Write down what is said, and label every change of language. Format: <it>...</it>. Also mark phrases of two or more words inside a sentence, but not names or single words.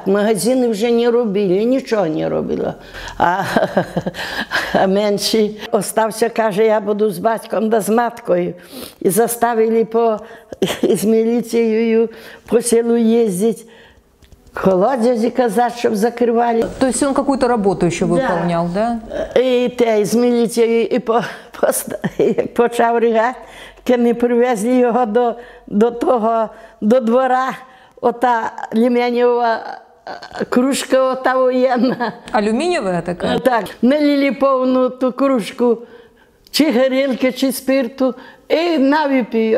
<uk>Магазини вже не робили, нічого не робило. А менший остався, каже, я буду з батьком да з маткою. І заставили з міліцією по селу їздити, колодязі казати, щоб закривали.</uk> <ru>То есть он какую-то работу еще выполнял, да?</ru> <uk>І те, з міліцією і почав ригати, коли ми привезли його до двора, ота лім'янєва кружка ота воєнна.</uk> <ru>Алюминиевая такая?</ru> <uk>Так, налили повну ту кружку, чи горілки, чи спирту, і на випив.</uk>